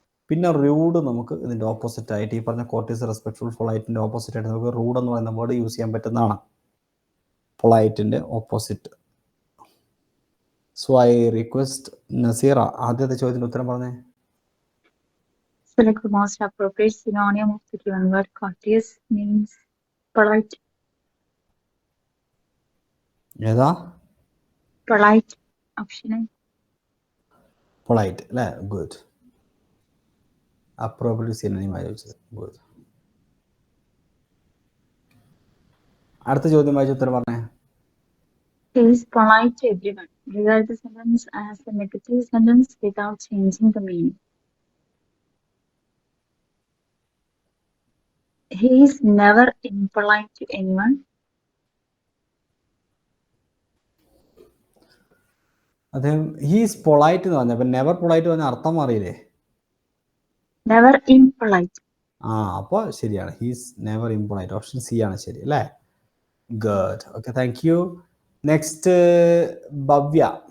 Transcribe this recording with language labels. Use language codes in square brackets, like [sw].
[ml] പിന്നെ റൂഡ് നമുക്ക് ഇതിൻ്റെ ഓപ്പോസിറ്റ് ആയിട്ട്, ഈ പറഞ്ഞ കോർട്ടിയസ്, റെസ്പെക്ട്ഫുൾ, പൊളൈറ്റിൻ്റെ ഓപ്പോസിറ്റ് ആയിട്ട് നമുക്ക് റൂഡ് എന്ന് പറയുന്ന വേർഡ് യൂസ് ചെയ്യാൻ പറ്റുന്നതാണ്. പൊളൈറ്റിൻ്റെ opposite. [en] so I request [ml] Naseera, ആദ്യത്തെ ചോദ്യത്തിന് ഉത്തരം പറഞ്ഞേ. [en] Select the most appropriate synonym of the given word. Courteous means polite. [ml] ഏതാ? [en] Polite. Option A. [ml] പൊളൈറ്റ് അല്ലേ? ഗുഡ്. അപ്രോപ്രിയേറ്റ് സിനോണിമായി ചോദിച്ചത്. ഗുഡ്. അടുത്ത ചോദ്യം വായിച്ച ഉത്തരം പറഞ്ഞേ. [en] He is polite to everyone. Regard the sentence as a negative sentence without changing the meaning. He is never impolite to anyone. [ml] അദ്ദേഹം [en] he's polite [ml] എന്ന് പറഞ്ഞ, നെവർ പൊളൈറ്റ് പറഞ്ഞ അർത്ഥം അറിയില്ലേ? [en] Never impolite. [ml] അപ്പോൾ ശരിയാണ്. [en] He's never impolite. [ml] ഓപ്ഷൻ സി ആണ് ശരി അല്ലേ? Good. [en] Okay, thank you. Next Bhavya.